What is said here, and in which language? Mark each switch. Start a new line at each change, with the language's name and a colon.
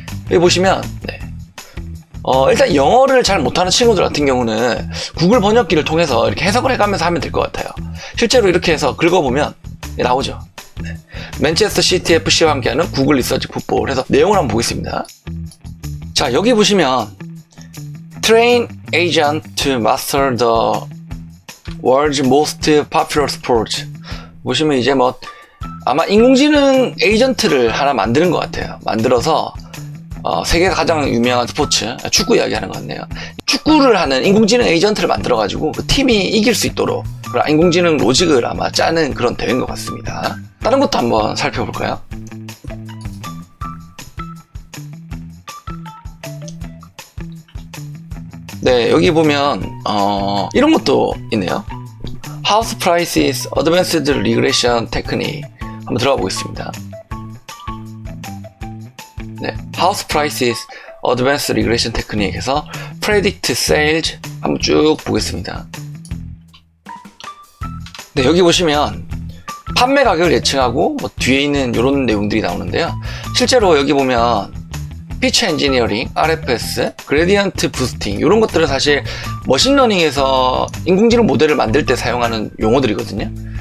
Korean: 여기 보시면 일단 영어를 잘 못하는 친구들 같은 경우는 구글 번역기를 통해서 이렇게 해석을 해가면서 하면 될 것 같아요. 실제로 이렇게 해서 긁어보면 나오죠. 네. 맨체스터 시티 FC와 함께하는 구글 리서치 풋볼 해서 내용을 한번 보겠습니다. 자, 여기 보시면
English: Train agent to master the world's most popular sport.
Korean: 보시면 이제 아마 인공지능 에이전트를 하나 만드는 것 같아요. 만들어서 세계에서 가장 유명한 스포츠, 축구 이야기하는 것 같네요. 축구를 하는 인공지능 에이전트를 만들어가지고 그 팀이 이길 수 있도록 그런 인공지능 로직을 아마 짜는 그런 대회인 것 같습니다. 다른 것도 한번 살펴볼까요? 네, 여기 보면 이런 것도 있네요. House Prices Advanced Regression Technique 한번 들어가 보겠습니다. 네, House Prices Advanced Regression Technique에서 Predict Sales 한번 쭉 보겠습니다. 네, 여기 보시면 판매 가격을 예측하고 뒤에 있는 이런 내용들이 나오는데요. 실제로 여기 보면 피처 엔지니어링, RFS, 그레디언트 부스팅 이런 것들은 사실 머신러닝에서 인공지능 모델을 만들 때 사용하는 용어들이거든요.